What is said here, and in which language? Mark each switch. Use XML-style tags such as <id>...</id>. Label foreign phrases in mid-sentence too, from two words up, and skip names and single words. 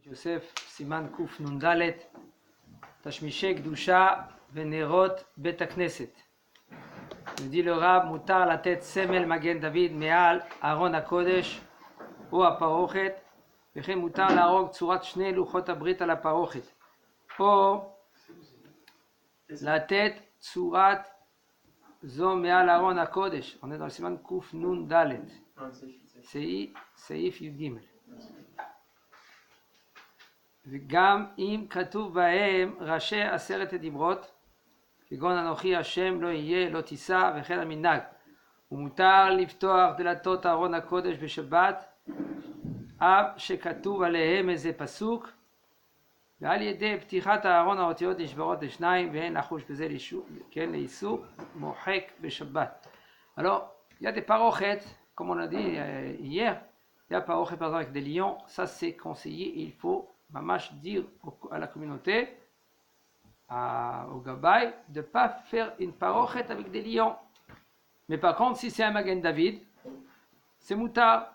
<he>יוסף, סימן קנ"ד, תשמישי קדושה ונרות בית הכנסת.</he> <fr>dit le rab,</fr> <he>מותר לתת סמל מגן דוד מעל ארון הקודש או הפרוכת, וכן מותר להרוג צורת שני לוחות הברית על הפרוכת, או לתת צורת זו מעל ארון הקודש.</he> <fr>On est dans le</fr> <he>סימן קנ"ד, סעיף י"ג. וגם אם כתוב בהם ראשי 10 הדיברות, כגון אנוכי השם לא יהיה, לא תישא, וכן המנהג. ומותר לפתוח דלתות ארון הקודש בשבת, אף שכתוב עליהם איזה פסוק, ועל ידי פתיחת הארון האותיות נשברות לשניים, ואין לחוש בזה לאיסור, מוחק בשבת.</he> <fr>Alors, il y a des parochettes, comme on a dit hier, il y a parochettes par exemple avec des lions, ça c'est conseillé, et il faut mamash dire à la communauté, au Gabay, de ne pas faire une parochet avec des lions. Mais par contre, si c'est un Magen David, c'est moutar.</fr>